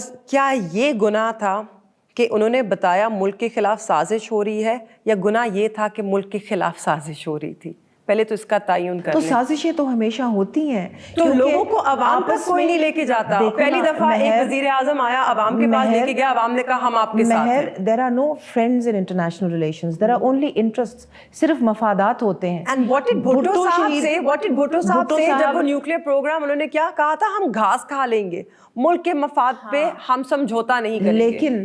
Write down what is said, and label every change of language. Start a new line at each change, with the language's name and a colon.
Urdu: کیا یہ گناہ تھا کہ انہوں نے بتایا ملک کے خلاف سازش ہو رہی ہے, یا گناہ یہ تھا کہ ملک کے خلاف سازش ہو رہی تھی؟ پہلے تو اس کا تعین کر لیں. تو سازشیں تو ہمیشہ ہوتی ہیں, تو لوگوں کو عوام تک کوئی نہیں لے کے جاتا. پہلی دفعہ ایک وزیر اعظم آیا, عوام کے پاس لے کے گیا, عوام نے کہا ہم آپ کے ساتھ ہیں.
English: there are no friends in international relations, there are only interests,
Urdu: صرف مفادات ہوتے ہیں.
English: And what did
Urdu: بھٹو صاحب سے جب وہ نیوکلیئر پروگرام, انہوں نے کیا کہا تھا؟ ہم گھاس کھا لیں گے, ملک کے مفاد پہ ہم سمجھوتا نہیں کریں گے.